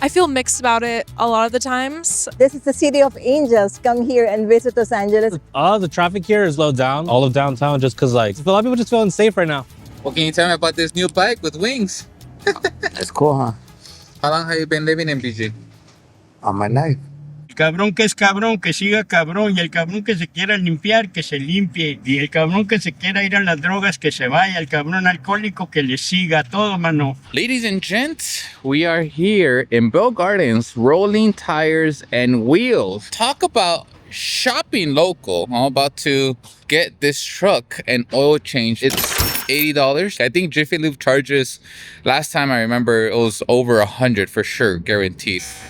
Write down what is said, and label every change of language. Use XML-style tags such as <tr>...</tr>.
<en>I feel mixed about it a lot of the times. This is the city of angels. Come here and visit Los Angeles. The traffic here is low down. All of downtown just because like a lot of people just feeling safe right now. What can you tell me about this new bike with wings? It's cool, huh? How long have you been living in BG? All my life.</en> <es>El cabrón que es cabrón, que siga cabrón. Y el cabrón que se quiera limpiar, que se limpie. Y el cabrón que se quiera ir a las drogas, que se vaya. El cabrón alcohólico, que le siga. Todo, mano.</es> <en>Ladies and gents, we are here in Bell Gardens, rolling tires and wheels. Talk about shopping local. I'm about to get this truck an oil change. It's $80. I think Jiffy Lube charges, last time I remember, it was over 100 for sure, guaranteed.</en>